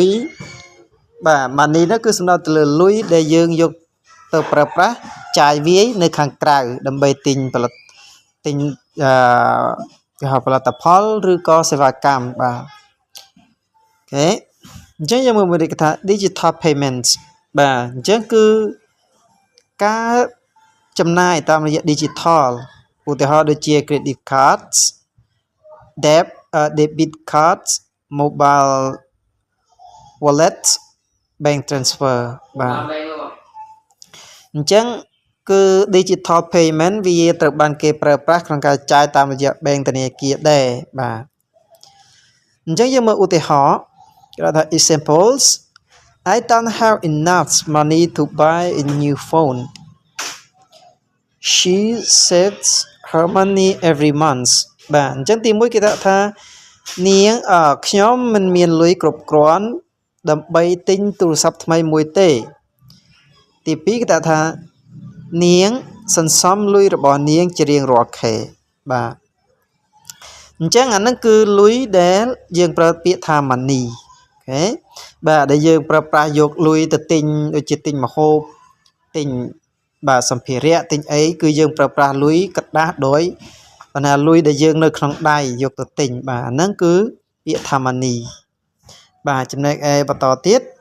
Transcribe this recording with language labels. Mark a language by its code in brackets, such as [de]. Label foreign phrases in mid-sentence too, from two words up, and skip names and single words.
[km] បាទ money ហ្នឹងគឺសំដៅទៅលើលុយដែលយើងយកទៅប្រើប្រាស់ចាយវាយនៅខាងក្រៅដើម្បីទិញផលិតគេហៅផលិតផលឬក៏សេវាកម្មបាទអូខេអញ្ចឹងយើងមើលគេថា [en] digital payments [km] បាទអញ្ចឹងគឺការចំណាយតាមរយៈ digital ឧទាហរណ៍ដូចជា [en] credit cards debit cards mobile wallet bank transfer [km] បាទអញ្ចឹងគឺ [en] digital payment [km] វាត្រូវបានគេប្រើប្រាស់ក្នុងការចាយតាមរយៈ bank ធនាគារដែរបាទអញ្ចឹងយើងមើលឧទាហរណ៍គេថា [en] examples I don't have enough money to buy a new phone She saves her money every month [km] បាទអញ្ចឹងទី1គេថានាងខ្ញុំមិនមានលុយគ្រប់គ្រាន់ដើម្បីទិញទូរស័ព្ទថ្មីមួយទេ ទី2គេថានាងសន្សំលុយរបស់នាងជារៀងរាល់ខែបាទអញ្ចឹងអានឹងគឺលុយដែលយើងប្រើពាក្យថា money អូខេបាទដែលយើងប្រើប្រាស់យកលុយទៅទិញដូចជាទិញម្ហូបទិញបាទសម្ភារៈទិញអីគឺយើងប្រើប្រាស់លុយក្រដាសដោយបណ្ណាលុយដែលយើងនៅក្នុងដៃយកទៅទិញបាទអាហ្នឹងគឺពាក្យថា money បាទចំណែកឯបន្តទៀត